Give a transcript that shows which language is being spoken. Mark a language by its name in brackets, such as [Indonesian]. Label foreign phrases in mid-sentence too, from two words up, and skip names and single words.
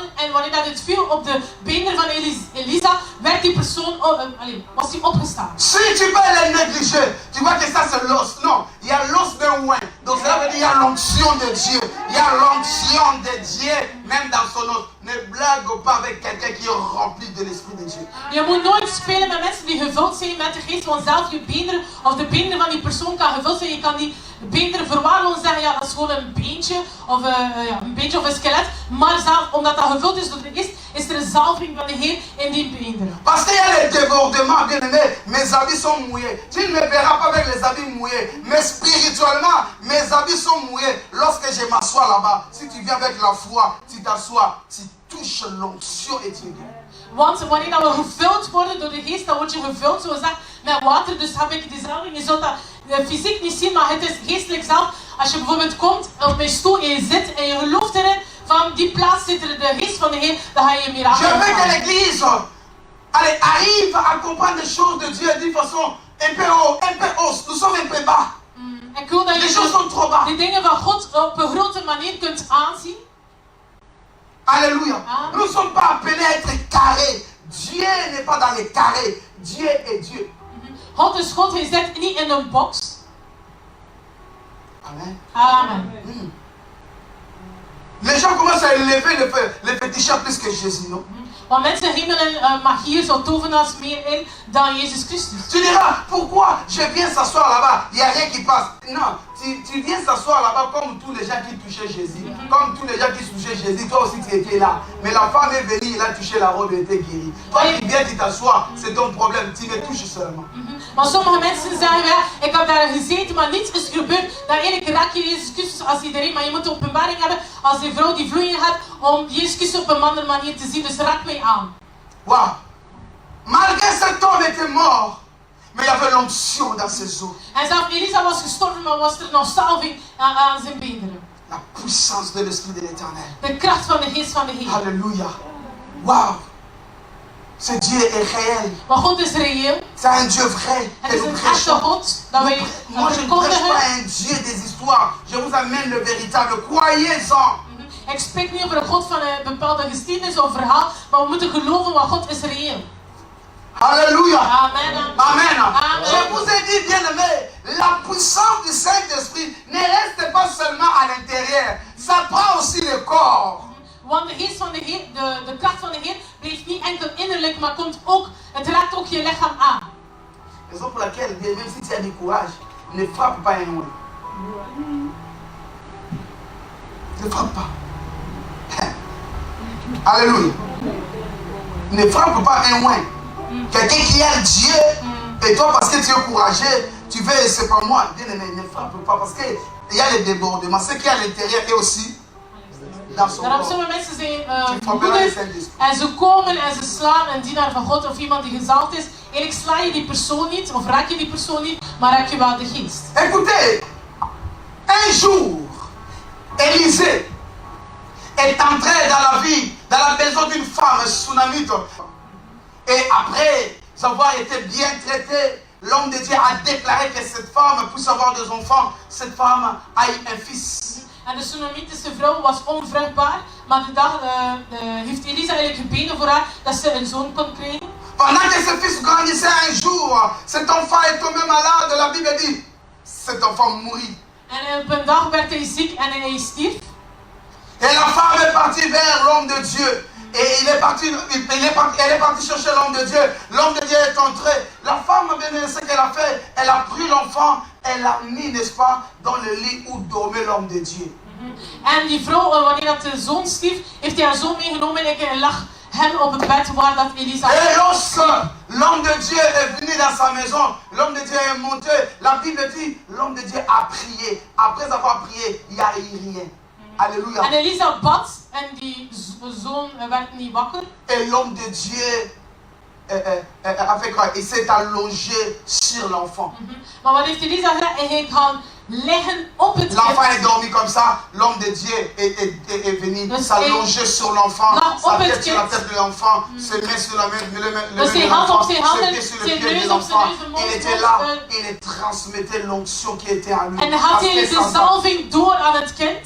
[Dutch] En wanneer dat het viel op de benen van Elisa, werd die persoon, was die opgestaan. [French] Si tu peux les négliger, tu vois que ça c'est l'os. Non, il y a l'os d'un oin. Donc cela veut dire il y a l'onction de Dieu. Il y a l'onction de Dieu, même dans son os. Ne blague pas avec quelqu'un qui est rempli de l'Esprit de Dieu. [Dutch] Je moet nooit spelen met mensen die gevuld zijn met de geest, want zelf je beenderen of de beenderen van die persoon kan gevuld zijn. Je kan die beenderen verwaarlozen en zeggen, ja dat is gewoon een beentje of een skelet. Maar zelf, omdat dat gevuld is door de geest, is er een zalving van de Heer in die beenderen. [French] Parce qu'il y a les débordements, bien aimé. Mes habits sont mouillés. Tu ne me verras pas avec les habits mouillés. Mais spirituellement, mes habits sont mouillés. Lorsque je m'assois là-bas, si tu viens avec la foi, tu t'assois, tu touches l'onction et tu es guéri. [Dutch] Want wanneer dat we gevuld worden door de geest, dan word je gevuld, zoals dat, met water. Dus heb ik die zalving. Je zult dat fysiek niet zien, maar het is geestelijk zelf. Als je bijvoorbeeld komt op mijn stoel en je zit en je gelooft erin, van die plaats zit er de geest van de Heer, dan ga je mirakel. [French] Je veux que l'église arrive à comprendre les choses de Dieu d'une façon un peu haute. Nous sommes un peu bas. [Dutch] Ik wil dat [French] Les choses sont trop bas. [Dutch] je de dingen van God op een grote manier kunt aanzien. [French] Alléluia. Nous ne sommes pas appelés à être carrés. Dieu n'est pas dans les carrés. Dieu est Dieu. [Dutch] God is God, hij zit niet in een box. Amen. Amen. [French] Les gens commencent à élever les féticheurs plus que Jésus, non? [Dutch] Want mensen hemelen magiërs of tovenaars meer in dan Jezus Christus. [French] Tu diras, pourquoi je viens s'asseoir là-bas, il n'y a rien qui passe. Non, tu viens s'asseoir là-bas comme tous les gens qui touchaient Jésus. Comme tous les gens qui touchaient Jésus, toi aussi tu étais là. Mais la femme est venue, elle a touché la robe et était guérie. Toi qui viens, tu t'assois, c'est ton problème, tu me touches seulement. [Dutch] Maar sommige mensen zeggen, ja, ik heb daar gezeten, maar niets is gebeurd. Dan eigenlijk raak je Jezus Christus als iedereen. Maar je moet de openbaring hebben als die vrouw die vloeien had, om Jezus Christus op een andere manier te zien. Dus raak mij aan. Wow. [French] Malgré cet homme était mort, mais il y avait l'onction dans ses os. [Dutch] En zelf Elisa was gestorven, maar was er nog salving aan zijn beenderen. [French] La puissance de l'Esprit de l'Éternel. [Dutch] De kracht van de geest van de Heer. [French] Alléluia. Wow. Ce Dieu est réel. [Dutch] Maar God is reëel. [French] C'est un Dieu vrai. [Dutch] Het is een echte God dat wij [French] Moi je ne prêche pas un Dieu des histoires. Je vous amène le véritable. Croyez-en. [Dutch] Ik spreek niet over een God van een bepaalde geschiedenis of verhaal, maar we moeten geloven wat God is reëel. Alléluia. Amen. Amen. Amen. [French] Je vous ai dit, bien-aimé, la puissance du Saint-Esprit ne reste pas seulement à l'intérieur. Ça prend aussi le corps. [Dutch] Want de geest van de Heer, de kracht van de Heer blijft niet enkel innerlijk, maar komt ook, het raakt ook je lichaam aan. [French] Raison pour laquelle, même si tu as du courage, ne frappe pas un ouin. Ne frappe pas. Alléluia. Ne frappe pas un ouin. Quelqu'un qui aime Dieu, et toi parce que tu es courageux, tu veux, c'est pas moi. Bien aimé, ne frappe pas parce qu'il y a les débordements. Ce qui est à l'intérieur est aussi dans son [Dutch] Daarom [French] corps. [Dutch] sommige mensen zijn [French] Tu frapperas le [Dutch] moedig [French] Saint-Esprit. [Dutch] en ze komen en ze slaan een dienaar van God of iemand die gezalfd is. Eigenlijk sla je die persoon niet of raak je die persoon niet, maar raak je wel de geest. [French] Écoutez, un jour, Élisée est entré dans la vie, dans la maison d'une femme sunamite. Et après avoir été bien traité, l'homme de Dieu a déclaré que cette femme puisse avoir des enfants. Cette femme a eu un fils. [Dutch] En de Sunamitische vrouw was onvruchtbaar, maar de dag heeft Elisa eigenlijk gebeden voor haar dat ze een zoon kon krijgen. [French] Pendant que ce fils grandissait un jour, cet enfant est tombé malade. La Bible dit, cet enfant mourit. [Dutch] En op een dag werd hij ziek en hij stierf. [French] Et la femme est partie vers l'homme de Dieu. Et elle est partie chercher l'homme de Dieu. L'homme de Dieu est entré. La femme, bien, ce qu'elle a fait, elle a pris l'enfant, elle l'a mis, n'est-ce pas, dans le lit où dormait l'homme de Dieu. [Dutch] En die vrouw, wanneer dat de zoon stierf, heeft hij haar zoon meegenomen en lag hem op het bed waar dat Elisa. [French] Et lorsque l'homme de Dieu est venu dans sa maison, l'homme de Dieu est monté, la Bible dit, l'homme de Dieu a prié. Après avoir prié, il n'y a eu rien. Alléluia. [Dutch] En Elisa bad en die zoon werd niet wakker. [French] Et l'homme de Dieu a fait quoi? Il s'est allongé sur l'enfant. [Dutch] Maar wat heeft Elisa gedaan? Hij gaan liggen op het [French] L'enfant est [Dutch] kind. [French] dormi comme ça. L'homme de Dieu est venu s'allonger sur l'enfant. Sa tête sur la tête de l'enfant. Ses mains sur la main de l'enfant. Ses pieds sur le pied de l'enfant. Il était là. Il transmettait l'onction qui était en lui. [Dutch] En hij had hij de zalving door aan het kind.